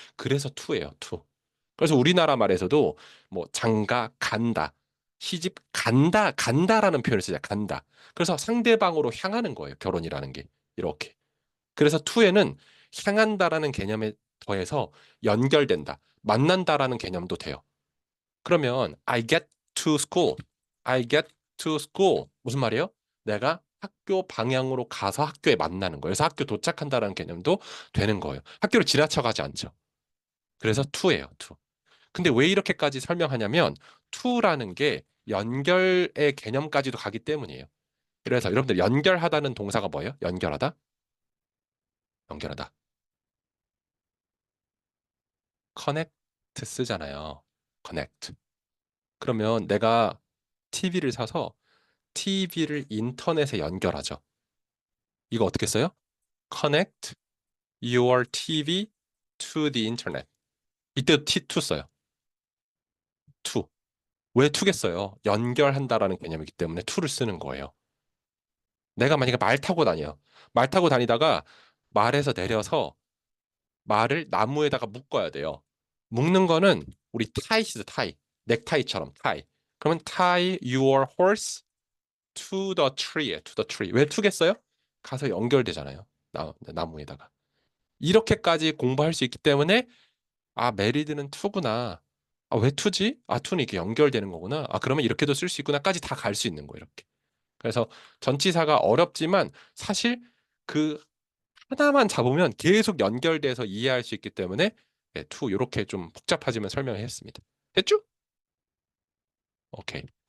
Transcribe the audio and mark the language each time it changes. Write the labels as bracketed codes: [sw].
[ko] 그래서 투예요, 투. 그래서 우리나라 말에서도 뭐 장가 간다, 시집 간다라는 표현을 쓰자. 간다. 그래서 상대방으로 향하는 거예요. 결혼이라는 게. 이렇게. 그래서 투에는 향한다라는 개념에 더해서 연결된다, 만난다라는 개념도 돼요. [en] 그러면 I get to school, I get to school 무슨 말이에요? [ko] 내가 학교 방향으로 가서 학교에 만나는 거예요. 그래서 학교 도착한다라는 개념도 되는 거예요. 학교를 지나쳐가지 않죠. 그래서 to예요, to. 근데 왜 이렇게까지 설명하냐면 to라는 게 연결의 개념까지도 가기 때문이에요. 그래서 여러분들 연결하다는 동사가 뭐예요? 연결하다? 연결하다. connect 쓰잖아요. [en] connect. [ko] 그러면 내가 TV를 사서 TV를 인터넷에 연결하죠. 이거 어떻게 써요? [en] Connect your TV to the internet. [ko] 이때도 T2 써요. to. 왜 to겠어요? 연결한다라는 개념이기 때문에 to를 쓰는 거예요. 내가 만약에 말 타고 다녀요. 말 타고 다니다가 말에서 내려서 말을 나무에다가 묶어야 돼요. 묶는 거는 우리 tie죠, tie. 넥타이처럼 tie. [en] 그러면 tie your horse to the tree. [ko] to the tree. 왜 to겠어요? 가서 연결되잖아요. 나무에다가. 이렇게까지 공부할 수 있기 때문에 아, 메리드는 to구나. 아, 왜 to지? 아, to는 이렇게 연결되는 거구나. 아, 그러면 이렇게도 쓸 수 있구나까지 다 갈 수 있는 거예요, 이렇게. 그래서 전치사가 어렵지만 사실 그 하나만 잡으면 계속 연결돼서 이해할 수 있기 때문에 네, to 이렇게 좀 복잡하지만 설명을 했습니다. 됐죠? 오케이.